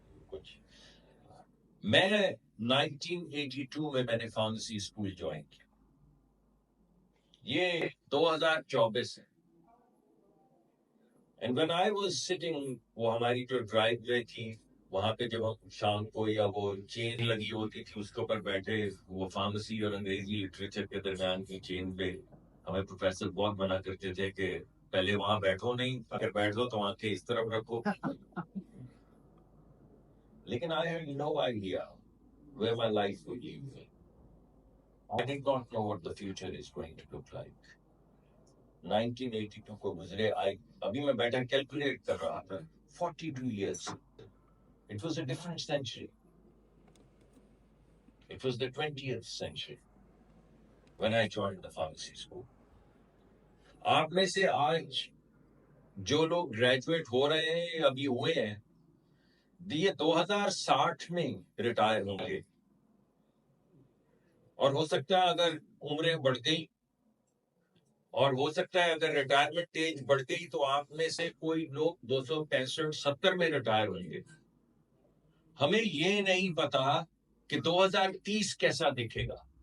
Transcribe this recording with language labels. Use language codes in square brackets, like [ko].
[ur] کچھ میں 1982 میں نے فارمیسی اسکول جوائن کیا، یہ 2024 ہے۔ [en] And when I was sitting، [ur] وہ ہماری جو ڈرائیو وے تھی وہاں پہ جب ہم شام کو، یا وہ چین لگی ہوتی تھی اس کے اوپر بیٹھے، وہ فارمیسی اور انگریزی لٹریچر کے درمیان کی چین پہ ہمیں پروفیسر بہت منع کرتے تھے کہ پہلے وہاں بیٹھو نہیں، اگر بیٹھ دو تو آنکھیں اس طرف رکھو۔ لیکن [en] I had no idea where my life would lead me. I did not know what the future is going to look like. [ur] 1982 کو گزرے، ابھی میں بیٹھا کیلکولیٹ کر رہا تھا، [en] 42 years. It was a different century. It was the 20th century when I joined the pharmacy school. [ur] آپ میں سے آج جو لوگ گریجویٹ ہو رہے ہیں، ابھی ہوئے ہیں، یہ 2060 میں ریٹائر ہوں گے، اور ہو سکتا ہے اگر عمریں بڑھ گئی، اور ہو سکتا ہے اگر ریٹائرمنٹ ایج بڑھ گئی تو آپ میں سے کوئی لوگ 265 70 میں ریٹائر ہوئیں گے۔ ہمیں یہ نہیں پتا کہ 2030 کیسا دکھے گا،